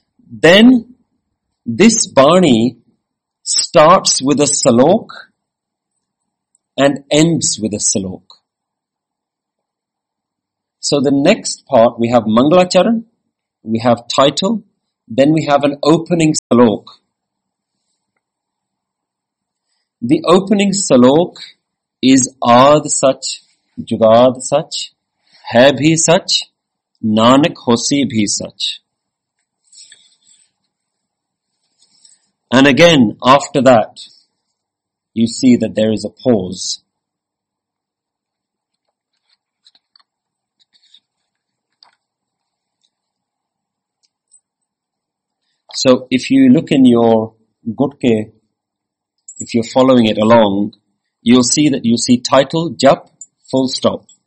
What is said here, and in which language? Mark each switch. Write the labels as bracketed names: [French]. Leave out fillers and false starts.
[English] Then this Bani starts with a Salok and ends with a Salok. So the next part, we have Mangalacharan, we have title, then we have an opening Salok. The opening Salok is [Punjabi] ਆਦ ਸਚ, ਜੁਗਾਦ ਸਚ, ਹੈ ਭੀ ਸਚ, ਨਾਨਕ ਹੋਸੀ ਭੀ ਸਚ. [English] And again, after that, you see that there is a pause. So if you look in your Gutke, if you're following it along, you'll see that you'll see title, jap, full stop.